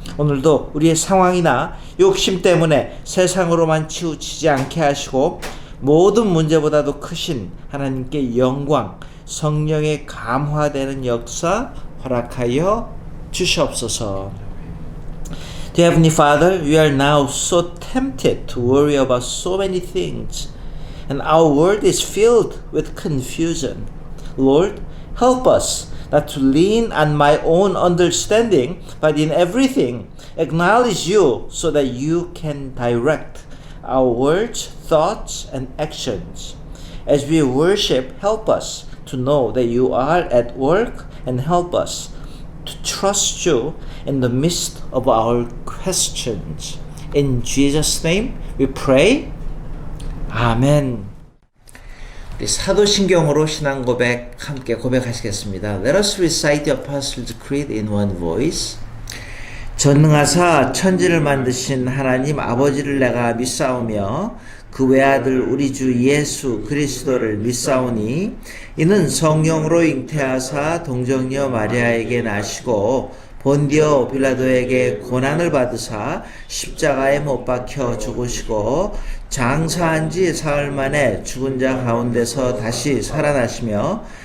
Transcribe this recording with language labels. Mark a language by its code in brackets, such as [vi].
[ko] 오늘도 우리의 상황이나 욕심 때문에 세상으로만 치우치지 않게 하시고 모든 문제보다도 크신 하나님께 영광, 성령의 감화되는 역사 허락하여 주시옵소서. [en] Dear Heavenly Father, we are now so tempted to worry about so many things, and our world is filled with confusion. Lord, help us not to lean on my own understanding, but in everything acknowledge you so that you can direct our words, thoughts, and actions. As we worship, help us to know that you are at work and help us to trust you in the midst of our questions. In Jesus' name we pray. 아멘. [ko] 우리 사도신경으로 신앙 고백 함께 고백하시겠습니다. [en] Let us recite the Apostles' Creed in one voice. [ko] 전능하사 천지를 만드신 하나님 아버지를 내가 믿사오며 그 외아들 우리 주 예수 그리스도를 믿사오니 이는 성령으로 잉태하사 동정녀 마리아에게 나시고 본디오 빌라도에게 고난을 받으사 십자가에 못 박혀 죽으시고 장사한 지 사흘 만에 죽은 자 가운데서 다시 살아나시며